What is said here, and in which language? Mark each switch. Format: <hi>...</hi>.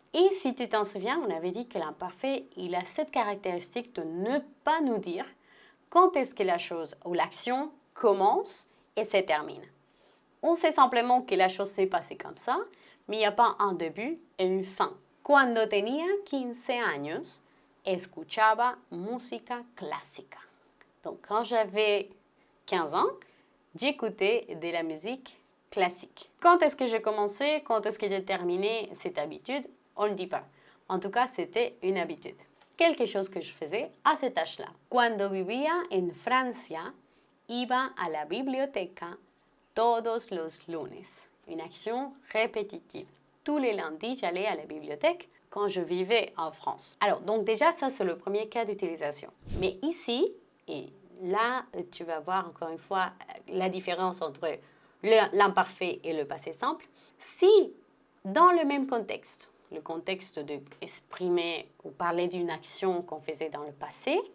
<fr>Et si tu t'en souviens, on avait dit que l'imparfait, il a cette caractéristique de ne pas nous dire quand est-ce que la chose ou l'action commence et se termine. On sait simplement que la chose s'est passée comme ça, mais il n'y a pas un début et une fin.</fr> <es>Cuando tenía 15 años, escuchaba música clásica.</es> <fr>Donc, quand j'avais 15 ans, j'écoutais de la musique classique. Quand est-ce que j'ai commencé, quand est-ce que j'ai terminé cette habitude, on ne dit pas. En tout cas, c'était une habitude. Quelque chose que je faisais à cet âge-là.</fr> <es>Cuando vivía en Francia, iba a la biblioteca todos los lunes.</es> <fr>Une action répétitive. Tous les lundis, j'allais à la bibliothèque quand je vivais en France. Alors, donc déjà, ça, c'est le premier cas d'utilisation. Mais ici, et là, tu vas voir encore une fois la différence entre l'imparfait et le passé simple. Si, dans le même contexte, le contexte d'exprimer ou parler d'une action qu'on faisait dans le passé,</fr>